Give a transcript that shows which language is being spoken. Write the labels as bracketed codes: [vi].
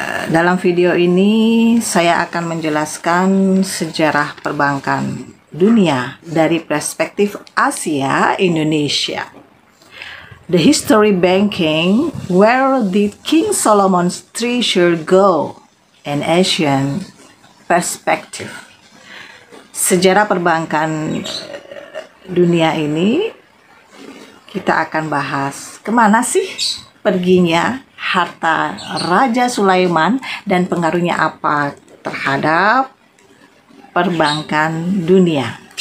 [id] Dalam video ini saya akan menjelaskan sejarah perbankan dunia dari perspektif Asia Indonesia. [en] The history banking, where did King Solomon's treasure go? An Asian perspective. [id] Sejarah perbankan dunia ini kita akan bahas kemana sih perginya harta Raja Sulaiman dan pengaruhnya apa terhadap perbankan dunia.